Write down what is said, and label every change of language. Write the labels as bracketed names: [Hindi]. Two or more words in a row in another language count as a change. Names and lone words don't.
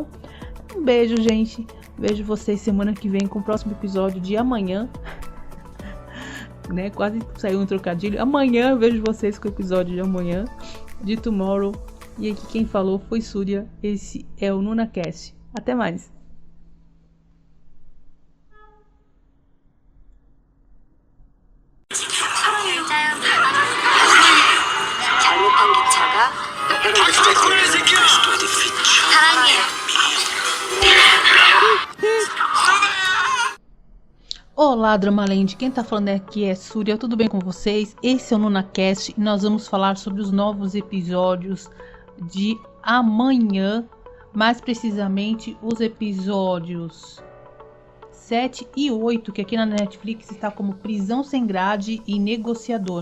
[Portuguese] Um beijo, gente. Vejo vocês semana que vem com o próximo episódio de amanhã. Né? Quase saiu um trocadilho. Amanhã eu vejo vocês com o episódio de amanhã de Tomorrow. E aqui quem falou foi Surya. Esse é o NunaCast. Até mais. [Korean] 잘못한 기차가 사랑해요. [Portuguese] Olá, Dramaland, quem tá falando aqui é Surya, tudo bem com vocês? Esse é o NunaCast e nós vamos falar sobre os novos episódios de amanhã, mais precisamente os episódios 7 e 8, que aqui na Netflix está como Prisão Sem Grade e Negociador.